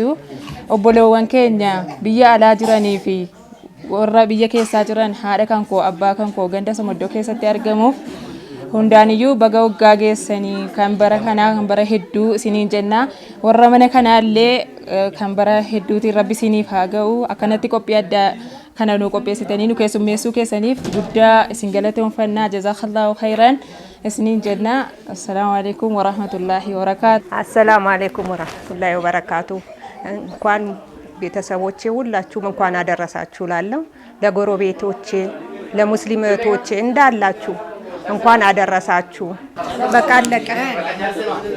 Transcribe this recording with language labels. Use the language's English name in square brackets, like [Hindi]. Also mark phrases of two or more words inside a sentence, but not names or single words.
[Oromo] Obboleewwan keenya biyya alaa jiranii fi warra biyya keessaa jiran haadha kan koo abbaa kan koo ganda Somoddoo keessatti argamuuf hundaaniyyuu baga waggaa geessanii kan bara kanaa kan bara hedduu isiniin jenna. Warra mana kanaallee kan bara hedduutiin rabbi isiniif haa ga'u. Akkanatti qophii addaa kana nu qopheessitanii nu keessummeessuu keessaniif guddaa isin galateeffannaa. [Arabic] جزاك الله خيرا [Oromo] isiniin jenna. [Arabic] السلام عليكم ورحمة الله وبركاته. السلام عليكم ورحمة الله وبركاته። [Amharic] እንኳን ቤተሰቦቼ ሁላችሁም እንኳን አደረሳችሁ ላለው ለጎረቤቶቼ ለሙስሊም እህቶቼ እንዳላችሁ እንኳን አደረሳችሁ። በቃ አለቀ።